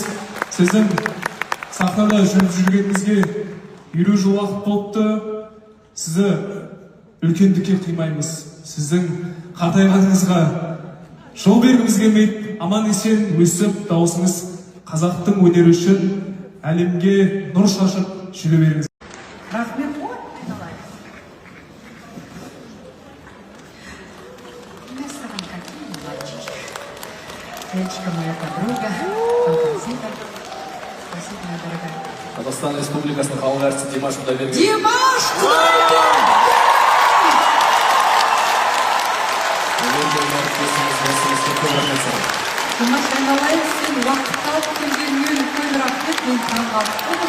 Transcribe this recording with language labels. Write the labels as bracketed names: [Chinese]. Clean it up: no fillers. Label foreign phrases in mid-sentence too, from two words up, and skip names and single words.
[Kazakh] Сіздің сахнада жүріп жүргеніңізге 50 жыл уақыт болыпты. Сізді үлкендікке қимаймыз. Сіздің қартайғаныңызға жол бергіміз келмейді. Аман есен өсіп, даусыңыз қазақтың өнері үшін әлемге нұр шашып жүре беріңіз. Рахмет. [Russian] Девочка моя подруга, композитор. Спасибо, моя дорогая. [Kazakh] Қазақстан Республикасының халық әртісі Димаш Құдайберген. Димаш Құдайберген! құрметсіз. Димаш, айналайын, сен уақытта алып келгеніңе үлкен рахмет, мен таңғалып қалдым.